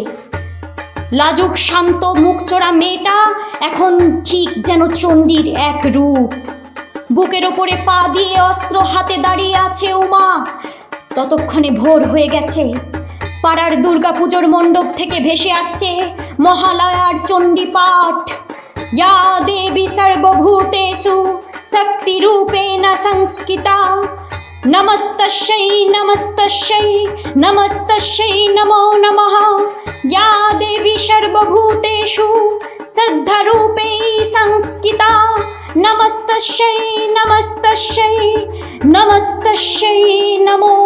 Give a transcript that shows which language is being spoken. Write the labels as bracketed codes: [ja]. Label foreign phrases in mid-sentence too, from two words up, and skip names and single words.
[bn] লাজুক শান্ত মুখচোরা মেয়েটা এখন ঠিক যেন চণ্ডীর এক রূপ। বুকের ওপরে পা দিয়ে অস্ত্র হাতে দাঁড়িয়ে আছে উমা। ততক্ষণে ভোর হয়ে গেছে। পাড়ার দুর্গাপুজোর মণ্ডপ থেকে ভেসে আসছে মহালয়ার চণ্ডী পাঠ। [sa] या देवी सर्वभूतेषु शक्तिरूपेण संस्थिता नमस्तस्यै नमस्तस्यै नमस्तस्यै नमो नमः। या देवी सर्वभूतेषु श्रद्धारूपे संस्थिता नमस्तस्यै नमस्तस्यै नमस्तस्यै नमः।